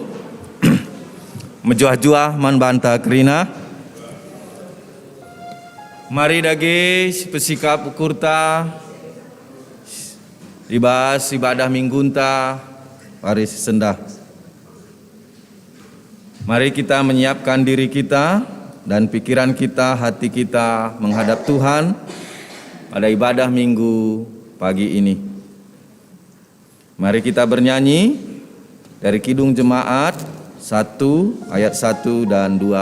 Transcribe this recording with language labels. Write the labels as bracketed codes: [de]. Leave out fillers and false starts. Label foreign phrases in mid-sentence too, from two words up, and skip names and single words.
[btx] Menjuah-juah man banta kerina. Mari dage pesikap ukurta. Libas ibadah minggunta. Paris sendah. [id] Mari kita menyiapkan diri kita dan pikiran kita, hati kita menghadap Tuhan pada ibadah minggu pagi ini. Mari kita bernyanyi dari Kidung Jemaat 1 ayat 1 dan 2.